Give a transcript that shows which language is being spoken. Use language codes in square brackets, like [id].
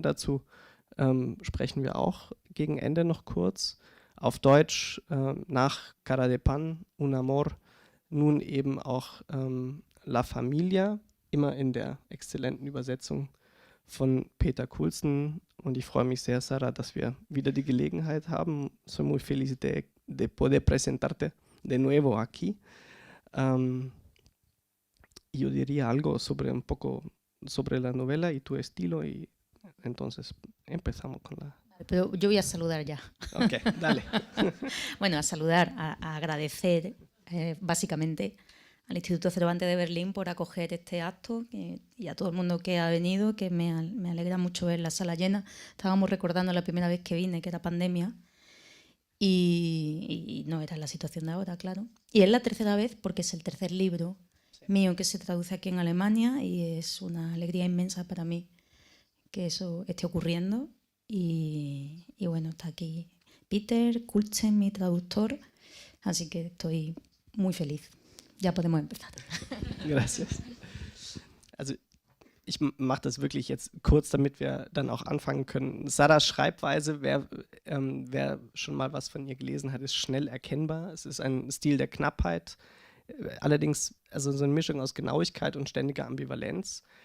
[de] Dazu sprechen wir auch gegen Ende noch kurz. Auf Deutsch nach Cara de Pan, Un Amor, nun eben auch La Familia, immer in der exzellenten Übersetzung von Peter Coulson. Und ich freue mich sehr, Sara, dass wir wieder die Gelegenheit haben. [es] Soy muy feliz de poder presentarte de nuevo aquí. Yo diría algo un poco sobre la novela y tu estilo, y entonces empezamos con la... Pero yo voy a saludar ya. Ok, dale. Bueno, a saludar, a agradecer básicamente al Instituto Cervantes de Berlín por acoger este acto y a todo el mundo que ha venido, que me alegra mucho ver la sala llena. Estábamos recordando la primera vez que vine, que era pandemia, y no era la situación de ahora, claro. Y es la tercera vez porque es el tercer libro mío que se traduce aquí en Alemania y es una alegría inmensa para mí que eso esté ocurriendo. Y bueno, está aquí Peter Coulson, mi traductor, así que estoy muy feliz. Ja, podemos empezar. Gracias. [de] Also ich mache das wirklich jetzt kurz, damit wir dann auch anfangen können. Saras Schreibweise, wer schon mal was von ihr gelesen hat, ist schnell erkennbar. Es ist ein Stil der Knappheit, allerdings also so eine Mischung aus Genauigkeit und ständiger Ambivalenz.